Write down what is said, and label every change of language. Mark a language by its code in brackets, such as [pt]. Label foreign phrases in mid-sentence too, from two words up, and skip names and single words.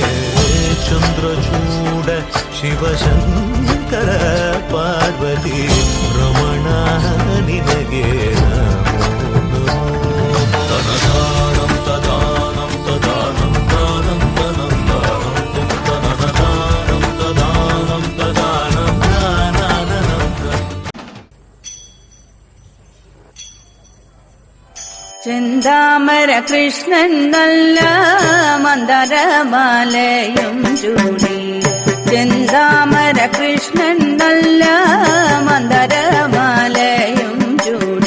[kn] ಚಂದ್ರಚೂಡ ಶಿವಶಂಕರ ಪಾರ್ವತಿ ರಮಣ ನಿನಗೆ ನಮೋ ನಮೋ. ತನದಾನಂ ತದಾನಂ ತದಾನಂ ದಾನಂ ದಾನಂ ದಾನಂ ತನದಾನಂ ತದಾನಂ ತದಾನಂ ದಾನಂ. [ml] ചെന്താമര കൃഷ്ണൻ നല്ല മന്ദരമാലയും ചൂടി. ചെന്താമര കൃഷ്ണൻ നല്ല മന്ദരമാലയും ചൂടി.